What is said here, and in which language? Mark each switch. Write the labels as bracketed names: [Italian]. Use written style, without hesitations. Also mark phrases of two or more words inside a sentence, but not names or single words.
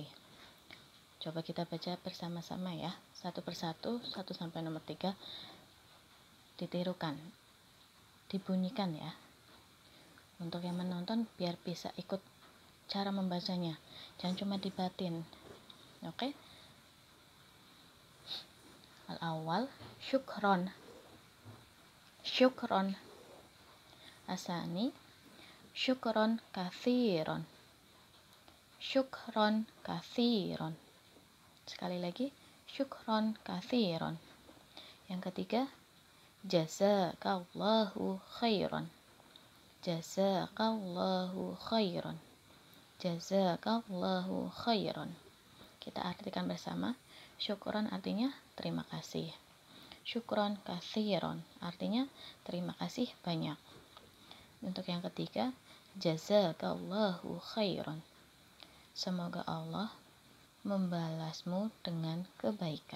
[Indonesian] Coba kita baca bersama-sama ya, satu persatu, 1 sampai nomor 3 ditirukan, dibunyikan ya. Untuk yang menonton biar bisa ikut cara membacanya, jangan cuma dibatin. Oke? [Arabic] الأول شكرا، شكرا. الثاني شكرا كثيرا، شكرا كثيرا. [Indonesian] Sekali lagi, [Arabic] شكرا كثيرا. [Indonesian] Yang ketiga, [Arabic] جزاك الله خيرا، جزاك الله خيرا. جزاك الله خيرا. [Indonesian] Kita artikan bersama. Syukron artinya terima kasih. [Arabic] شكرا كثيرا [Indonesian] artinya terima kasih banyak. Untuk yang ketiga, [Arabic] جزاك الله خيرا. [Indonesian] Semoga Allah membalasmu dengan kebaikan.